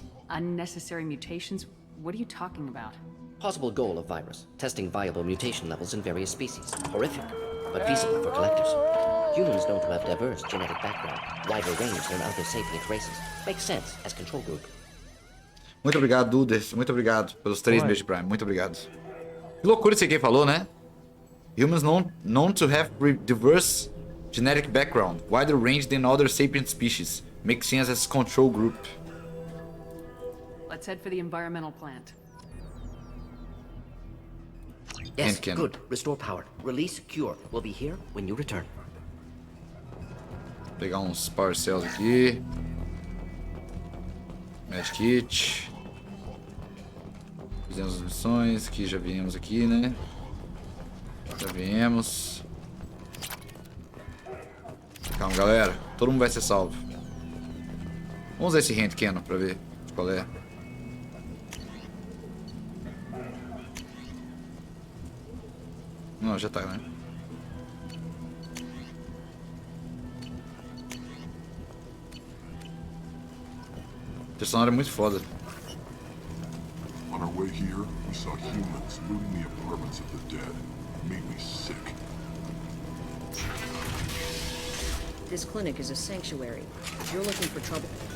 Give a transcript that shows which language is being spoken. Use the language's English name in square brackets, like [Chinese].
[English] Unnecessary mutations? What are you talking about? Possible goal of virus. Testing viable mutation levels in various species. Horrific, but feasible for Collectors. Humans known to have diverse genetic background, wider range than other sapient races. Makes sense as control group. [Portuguese] Muito obrigado, Dudes. Muito obrigado pelos 3 meses de Prime. Muito obrigado. Que loucura isso aqui falou, né? [English] Humans known to have diverse genetic background, wider range than other sapient species. Makes sense as control group. Let's head for the environmental plant. Yes, good. Restore power. Release cure. We'll be here when you return. [Portuguese] Vou pegar uns power cells aqui. Medkit. Fizemos as missões, que já viemos aqui, né? Já viemos. Calma, galera. Todo mundo vai ser salvo. Vamos usar esse hand cannon pra ver qual é. Não, já tá, né? O personagem é muito foda. [English] On our way here, we saw humans looting the apartments of the dead. It made me sick. This clinic is a sanctuary. If you're looking for trouble...